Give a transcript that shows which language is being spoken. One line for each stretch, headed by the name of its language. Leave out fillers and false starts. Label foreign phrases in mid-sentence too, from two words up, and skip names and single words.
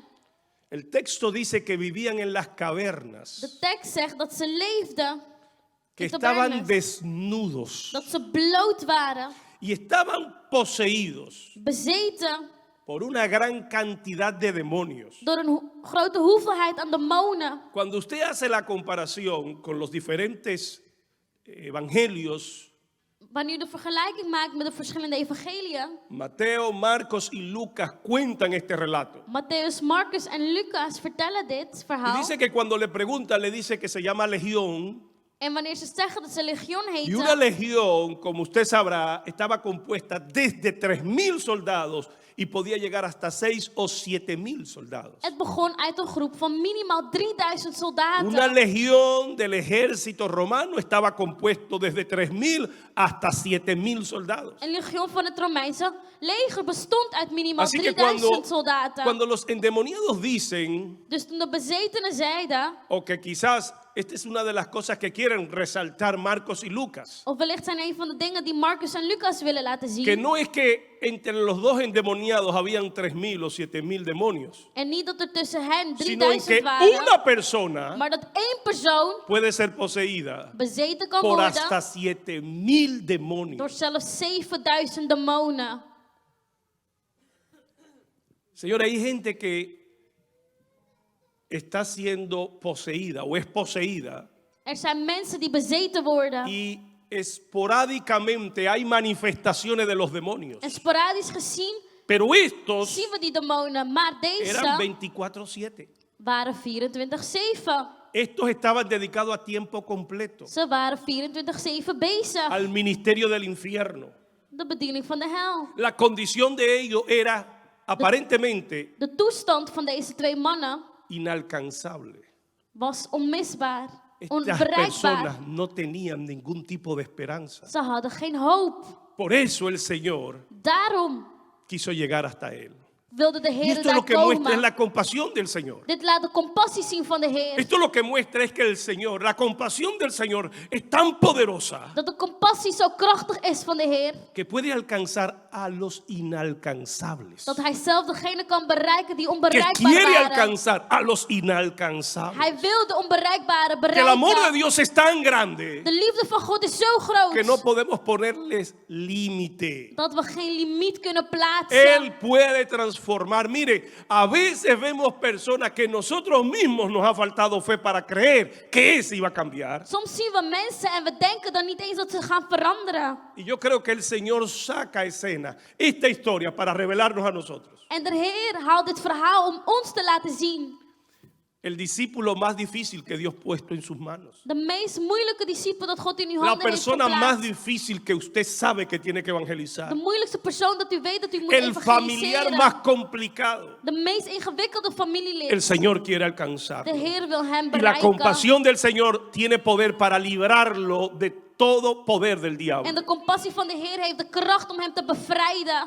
Spanish: El texto dice que vivían en las cavernas,
Dutch: De tekst zegt dat ze leefden,
Spanish: que
Dutch: in
Spanish: estaban
Dutch: tabernes,
Spanish: desnudos
Dutch: dat ze bloot waren,
Spanish: y estaban poseídos
Dutch: bezeten
Spanish: por una gran cantidad de demonios.
Dutch: door een grote hoeveelheid aan demonen.
Spanish: Cuando usted hace la comparación con los diferentes evangelios,
Dutch: Wanneer je de vergelijking maakt met de verschillende evangeliën,
Spanish: Mateo, Marcos y Lucas cuentan este relato.
Dutch: Matthäus, Marcus en Lucas vertellen dit
Spanish: Y
Dutch: verhaal.
Spanish: dice que cuando le preguntan, le dice que se llama legión.
Dutch: En wanneer ze zeggen dat ze legion
Spanish: Y una
Dutch: heten,
Spanish: legión, como usted sabrá, estaba compuesta desde 3.000 soldados y podía llegar hasta 6 o 7.000 soldados.
Dutch: het begon uit een groep van minimaal 3000 soldaten.
Spanish: Una legión del ejército romano estaba compuesto desde 3.000 hasta 7.000 soldados.
Dutch: Een legion van het Romeinse leger bestond uit minimaal
Spanish: Así que
Dutch: 3000 soldaten.
Spanish: cuando los endemoniados dicen,
Dutch: Dus toen de bezetenen zeiden,
Spanish: o que quizás esta es una de las cosas que quieren resaltar Marcos y Lucas,
Dutch: of wellicht zijn een van de dingen die Marcus en Lucas willen laten zien.
Spanish: que no es que entre los dos endemoniados habían 3.000 o 7.000 demonios,
Dutch: En niet dat er tussen hen
Spanish: sino en
Dutch: 3000
Spanish: que
Dutch: waren,
Spanish: una persona
Dutch: maar dat één persoon
Spanish: puede ser poseída
Dutch: bezeten kan
Spanish: por
Dutch: worden
Spanish: hasta 7.000
Dutch: door
Spanish: demonios.
Dutch: zelfs 7000 demonen.
Spanish: Señor, hay gente que está siendo poseída o es poseída
Dutch: Er zijn mensen die bezeten worden.
Spanish: y esporádicamente hay manifestaciones de los demonios.
Dutch: En sporadisch gezien
Spanish: Pero estos
Dutch: zien we die demonen, maar
Spanish: eran
Dutch: deze
Spanish: 24/7.
Dutch: waren 24/7.
Spanish: Estos estaban dedicados a tiempo completo
Dutch: Ze waren 24/7 bezig.
Spanish: al ministerio del infierno.
Dutch: De bediening van de hel.
Spanish: La condición de ellos era aparentemente
Dutch: De toestand van deze twee mannen
Spanish: inalcanzable.
Dutch: was onmisbaar,
Spanish: Estas
Dutch: onbereikbaar.
Spanish: personas no tenían ningún tipo de esperanza.
Dutch: Ze hadden geen hoop.
Spanish: Por eso el Señor
Dutch: Daarom
Spanish: quiso llegar hasta él.
Dutch: wilde de
Spanish: Y
Dutch: Heer
Spanish: esto
Dutch: daar
Spanish: lo que muestra es
Dutch: komen.
Spanish: la compasión del Señor.
Dutch: Dit laat de compassie zien van de Heer.
Spanish: Esto lo que muestra es que el Señor, la compasión del Señor es tan poderosa
Dutch: Dat de compassie zo krachtig is van de Heer.
Spanish: que puede alcanzar a los inalcanzables.
Dutch: Dat hij zelf degene kan bereiken die
Spanish: Que
Dutch: onbereikbaar
Spanish: quiere
Dutch: waren.
Spanish: alcanzar a los inalcanzables.
Dutch: Hij wil de onbereikbare
Spanish: Que el amor de
Dutch: bereiken.
Spanish: Dios es tan grande
Dutch: De liefde van God is zo groot.
Spanish: que no podemos ponerles límite.
Dutch: Dat we geen limiet kunnen plaatsen.
Spanish: Él puede transformar. Mire, a veces vemos personas que nosotros mismos nos ha faltado fe para creer que ese iba a cambiar.
Dutch: Soms zien we mensen en we denken dan niet eens dat ze gaan veranderen.
Spanish: Y yo creo que el Señor saca a escena esta historia para revelarnos a nosotros.
Dutch: En de Heer haalt dit verhaal om ons te laten zien.
Spanish: El discípulo más difícil que Dios puesto en sus manos.
Dutch: De meest moeilijke discipel dat God in uw
Spanish: La
Dutch: handen heeft
Spanish: persona más
Dutch: geplaatst.
Spanish: difícil que usted sabe que tiene que evangelizar.
Dutch: De moeilijkste persoon dat u weet dat u moet
Spanish: El familiar
Dutch: evangeliseren.
Spanish: más complicado.
Dutch: De meest ingewikkelde
Spanish: El
Dutch: familielid.
Spanish: Señor quiere
Dutch: De
Spanish: alcanzarlo.
Dutch: Heer wil hem
Spanish: Y la
Dutch: bereiken.
Spanish: compasión del Señor tiene poder para librarlo de todo poder del diablo.
Dutch: En de compassie van de Heer heeft de kracht om hem te bevrijden.